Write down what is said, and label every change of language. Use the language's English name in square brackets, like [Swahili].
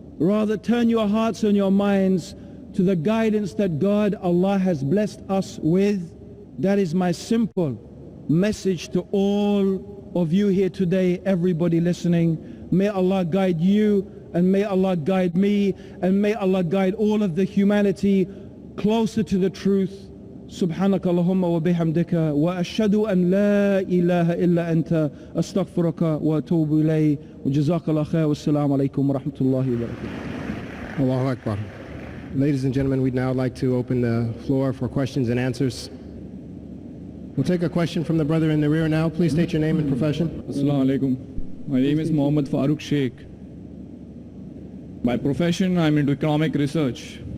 [English] Rather, turn your hearts and your minds to the guidance that God, Allah, has blessed us with. That is my simple message to all of you here today, everybody listening. May Allah guide you, and may Allah guide me, and may Allah guide all of the humanity closer to the truth. [Arabic] سبحانك اللهم وبحمدك وأشهد أن لا إله إلا أنت أستغفرك وأتوب إليه وجزاك الله خير والسلام عليكم ورحمة الله وبركاته. Allahu Akbar. [English] Ladies and gentlemen, we'd now like to open the floor for questions and answers. We'll take a question from the brother in the rear now. Please state your name and profession. [Arabic] Assalamu alaikum. [English] My name is Mohammed Farooq Sheikh. By profession, I'm into economic research.